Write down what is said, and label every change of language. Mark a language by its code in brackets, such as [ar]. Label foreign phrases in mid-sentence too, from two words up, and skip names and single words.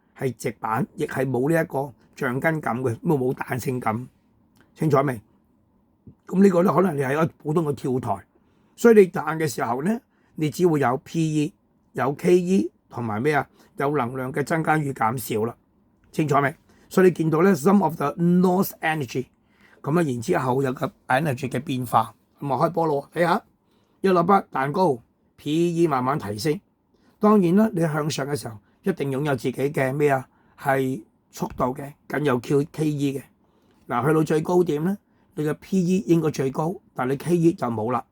[yue] 係直板，亦係冇呢一個橡筋感嘅，冇彈性感，清楚未？咁呢個咧可能你係一個普通嘅跳台。所以你彈嘅時候咧，你只會有 PE、有 KE 同埋咩啊？有能量嘅增加與減少啦，清楚未？所以你見到咧 [en] some of the lost energy， [yue] 咁啊然之後有個 energy 嘅變化，咁啊開波咯，睇下一粒筆蛋糕 PE 慢慢提升。當然啦，你向上嘅時候一定擁有自己嘅咩啊？係速度嘅，僅有 KE 嘅。嗱，去到最高點咧，你嘅 PE 應該最高，但係你 KE 就冇啦。